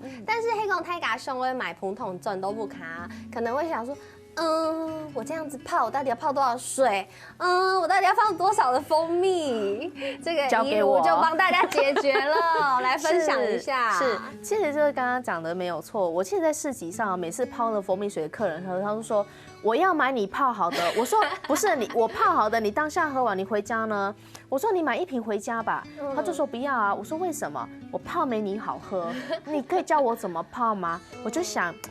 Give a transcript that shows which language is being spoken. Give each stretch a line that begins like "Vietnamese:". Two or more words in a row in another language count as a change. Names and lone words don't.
Chinese: 但是黑公太家兄會買普通轉都不卡，可能會想說。我這樣子泡，我到底要泡多少水？我到底要放多少的蜂蜜？這個一路就幫大家解決了，來分享一下。是，其實這個剛剛講的沒有錯。我其實在市集上，每次泡了蜂蜜水的客人，他就說我要買你泡好的。我說不是你，我泡好的，你當下喝完你回家呢？我說你買一瓶回家吧。他就說不要啊。我說為什麼？我泡沒你好喝。你可以教我怎麼泡嗎？我就想。